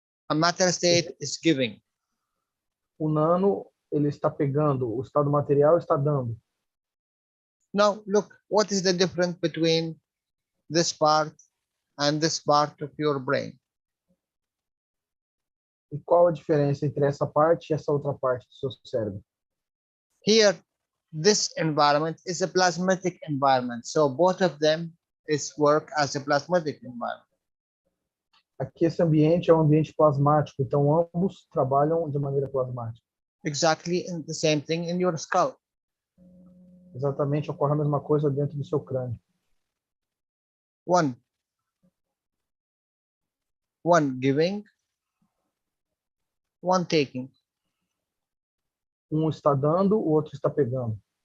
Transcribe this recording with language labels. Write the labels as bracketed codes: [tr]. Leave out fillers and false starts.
[en] A matter state is giving. [pt] O nano, ele está pegando. O estado material está dando. [en] Now, look, what is the difference between this part and this part of your brain? [pt] E qual a diferença entre essa parte e essa outra parte do seu cérebro? [en] Here, this environment is a plasmatic environment. So both of them is work as a plasmatic environment. [pt] Aqui esse ambiente é um ambiente plasmático, então ambos trabalham de maneira plasmática. [en] Exactly the same thing in your skull. [pt] Exatamente, ocorre a mesma coisa dentro do seu crânio. [en] One giving, one taking. [pt] Um está dando, o outro está pegando.